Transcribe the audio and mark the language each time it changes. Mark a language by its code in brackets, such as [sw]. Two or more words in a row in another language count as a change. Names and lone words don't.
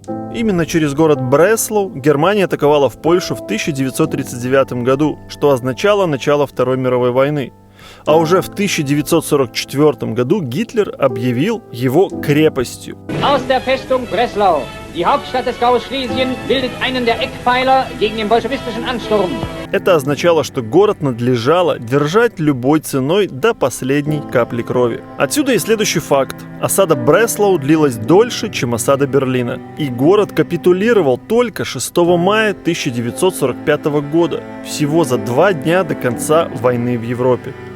[ru] именно через город Бреслау Германия атаковала в Польшу в 1939 году, что означало начало Второй мировой войны. А уже в 1944 году Гитлер объявил его крепостью. [de] Aus der Festung Breslau, die Hauptstadt des Gaues Schlesien, bildet einen der Eckpfeiler gegen den bolschewistischen Ansturm. [ru] Это означало, что город надлежало держать любой ценой до последней капли крови. Отсюда и следующий факт. Осада Бреслау длилась дольше, чем осада Берлина. И город капитулировал только 6 мая 1945 года, всего за 2 дня до конца войны в Европе.